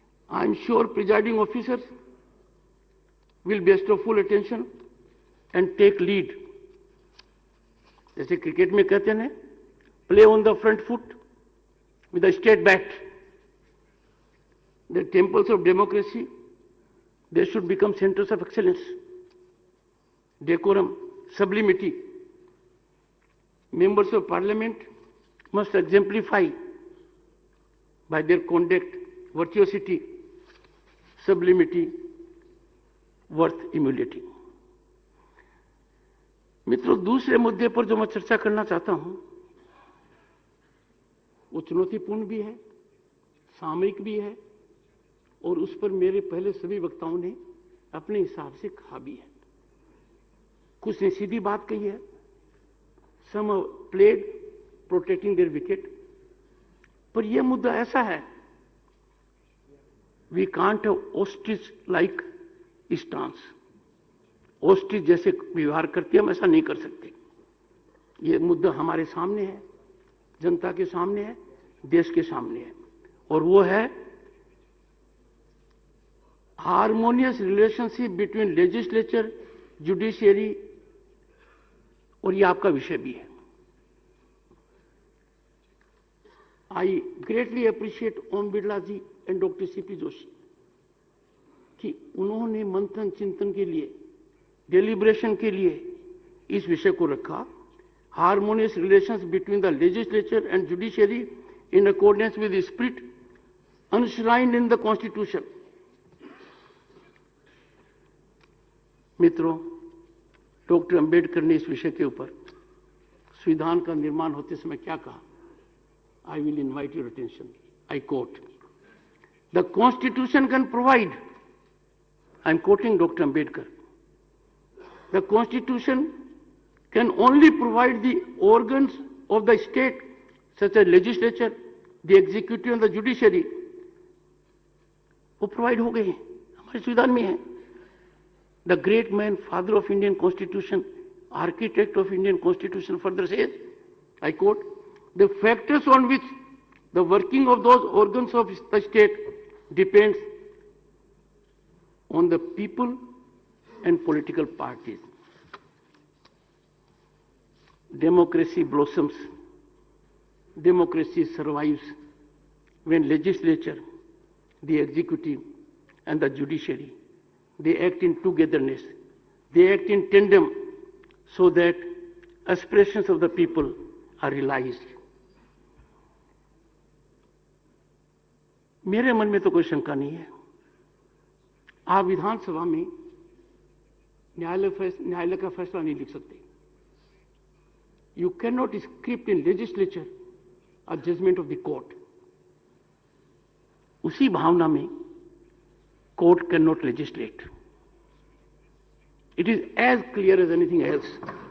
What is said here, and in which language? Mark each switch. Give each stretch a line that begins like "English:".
English: I am sure presiding officers will bestow full attention and take lead.
Hindi: जैसे cricket में कहते हैं,
English: Play on the front foot with the straight bat. The temples of democracy, they should become centres of excellence. Decorum, sublimity. Members of Parliament must exemplify by their conduct virtuosity, sublimity, worth emulating.
Hindi: मित्रों, दूसरे मुद्दे पर जो मैं चर्चा करना चाहता हूं, वो चुनौतीपूर्ण भी है, सामयिक भी है, और उस पर मेरे पहले सभी वक्ताओं ने अपने हिसाब से कहा भी है। कुछ ने सीधी बात कही है,
English: some have played protecting their wicket,
Hindi: पर यह मुद्दा ऐसा है,
English: we can't have ostrich like stance।
Hindi: ostrich जैसे व्यवहार करती हम ऐसा नहीं कर सकते। यह मुद्दा हमारे सामने है, जनता के सामने है, देश के सामने है, और वो है
English: harmonious relationship between legislature, judiciary,
Hindi: और ये आपका विषय भी है।
English: I greatly appreciate Om Birla ji and doctor CP Joshi
Hindi: कि उन्होंने मंथन चिंतन के लिए
English: deliberation
Hindi: के लिए इस विषय को रखा,
English: Harmonious relations between the legislature and judiciary in accordance with the spirit enshrined in the Constitution.
Hindi: मित्रों, डॉक्टर अंबेडकर ने इस विषय के ऊपर संविधान का निर्माण होते समय क्या कहा?
English: I will invite your attention. I quote, "The Constitution can provide," I am quoting Dr. Ambedkar, "the Constitution can only provide the organs of the state, such as legislature, the executive and the judiciary."
Hindi: वो provide हो गए हैं, हमारे संविधान में है.
English: The great man, father of Indian constitution, architect of Indian constitution further says, I quote, the factors on which the working of those organs of the state depends on the people and political parties. Democracy blossoms, democracy survives when legislature, the executive and the judiciary, they act in togetherness, they act in tandem so that aspirations of the people are realized.
Hindi: मेरे मन में तो कोई शंका नहीं है, आप विधानसभा में न्यायालय का फैसला नहीं लिख सकते.
English: You cannot script in legislature a judgment of the court.
Hindi: उसी भावना में
English: court cannot legislate. It is as clear as anything else.